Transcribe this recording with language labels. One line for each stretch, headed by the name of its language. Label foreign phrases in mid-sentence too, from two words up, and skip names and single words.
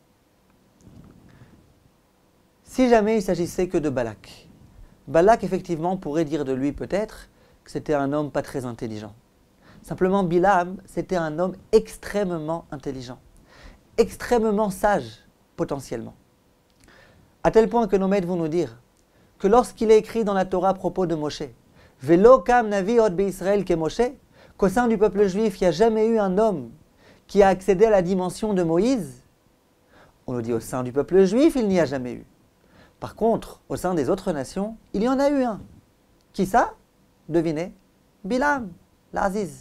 French: Si jamais il s'agissait que de Balak, Balak, effectivement, pourrait dire de lui peut-être que c'était un homme pas très intelligent. Simplement, Bilam, c'était un homme extrêmement intelligent, extrêmement sage, potentiellement. À tel point que nos maîtres vont nous dire que lorsqu'il est écrit dans la Torah à propos de Moshe, «
Hebrew: ולא קם נביא עוד בישראל כמשה »,
French: qu'au sein du peuple juif, il n'y a jamais eu un homme qui a accédé à la dimension de Moïse, on nous dit au sein du peuple juif, il n'y a jamais eu. Par contre, au sein des autres nations, il y en a eu un. Qui ça? Devinez? Bilam, l'Aziz.